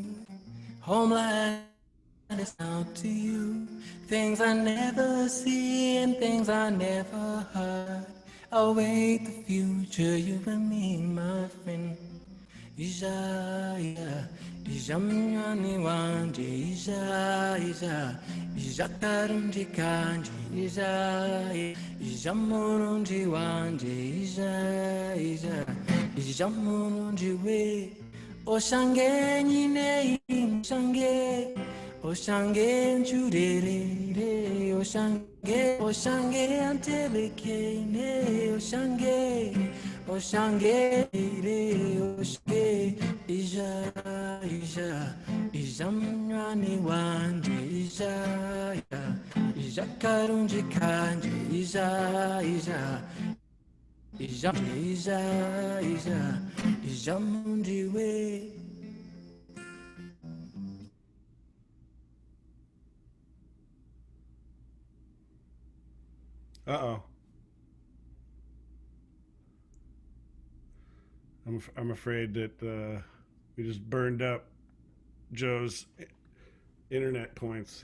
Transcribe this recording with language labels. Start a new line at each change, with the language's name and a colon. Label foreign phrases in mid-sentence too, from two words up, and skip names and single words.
English: Homeland is out to you. Things I never see and things I never heard. Await the future, you and me, my friend.
Chiga: Ija, ija mnyani wanje, ija karunji kanje, ija murunji wanje, ija murunji we. Oshange nyine shange, oshange njurere, oshange antebeke ne, oshange ija mnyani wanje, ija karunji kanje, ija mundi we. Uh-oh.
English: I'm afraid that we just burned up Joe's internet points.